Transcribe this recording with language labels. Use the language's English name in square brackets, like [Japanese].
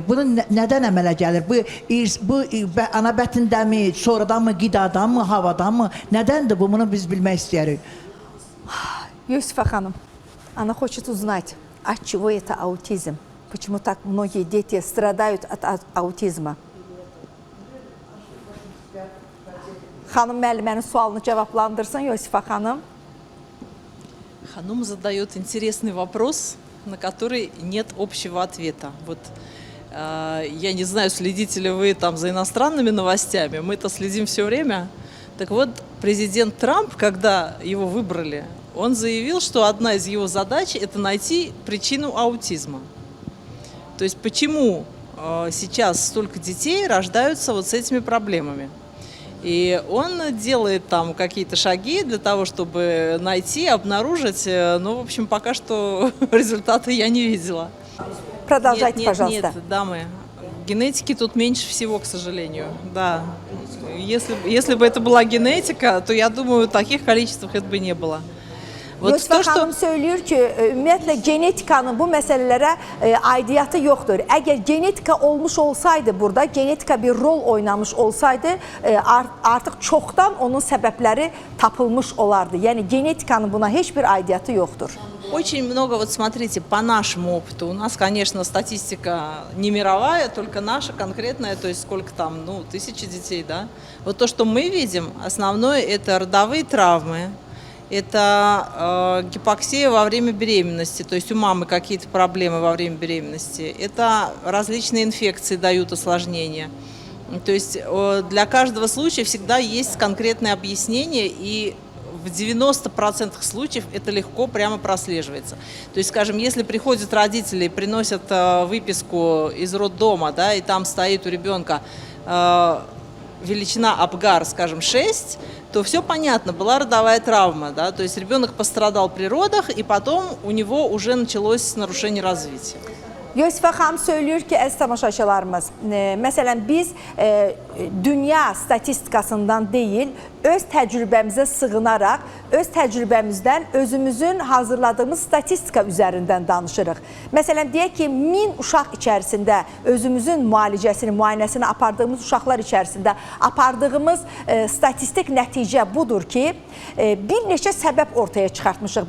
[Azerbaijani] Bunun nədən əmələ gəlir? Bu ana bətindəmi, sonradan mı, qidadan mı, havadan mı? Nədəndir bu? Bunu biz bilmək istəyirik. [Russian] Юсифа ханым, она хочет узнать, от чего это аутизм? Почему так многие дети страдают от аутизма? [Azerbaijani] Xanım müəllimənin sualını cavablandırsın, Юсифа ханым. [Russian] Ханум задает интересный вопрос, на который нет общего ответа. Вот я не знаю, следите ли вы там за иностранными новостями, мы-то следим все время. Так вот, президент Трамп, когда его выбрали, он заявил, что одна из его задач – это найти причину аутизма. То есть почему сейчас столько детей рождаются вот с этими проблемами. И он делает там какие-то шаги для того, чтобы найти, обнаружить. Но, в общем, пока что результаты я не видела. Продолжайте, пожалуйста. Нет, дамы. Генетики тут меньше всего, к сожалению. Да. Если бы это была генетика, то, я думаю, в таких количествах это бы не было. [Azerbaijani] Yusifa xanım söylüyor ki, ümumiyyətlə genetikanın bu məsələlərə aidiyyatı yoxdur. Əgər genetika olmuş olsaydı burada, genetika bir rol oynamış olsaydı, artıq çoxdan onun səbəbləri tapılmış olardı. Yəni genetikanın buna heç bir aidiyyatı yoxdur. [Russian] Очень много, вот смотрите, по нашему опыту, у нас, конечно, статистика не мировая, только наша конкретная, то есть сколько там, ну, 1000 детей, да. Вот то, что мы видим, основное это родовые травмы, это гипоксия во время беременности, то есть у мамы какие-то проблемы во время беременности, это различные инфекции дают осложнения. То есть для каждого случая всегда есть конкретное объяснение, и в 90% случаев это легко прямо прослеживается. То есть, скажем, если приходят родители и приносят выписку из роддома, да, и там стоит у ребенка величина Апгар, скажем, 6, то все понятно, была родовая травма, да, то есть ребенок пострадал при родах, и потом у него уже началось нарушение развития. [Azerbaijani] Yusifa xanım söylüyor ki, əziz tamaşaçılarımız, məsələn biz dünya statistikasından deyil, öz təcrübəmizə sığınaraq, öz təcrübəmizdən özümüzün hazırladığımız statistika üzərindən danışırıq. Məsələn, deyək ki, 1000 uşaq içərisində özümüzün müalicəsini, müayinəsini apardığımız uşaqlar içərisində apardığımız statistik nəticə budur ki, bir neçə səbəb ortaya çıxartmışıq.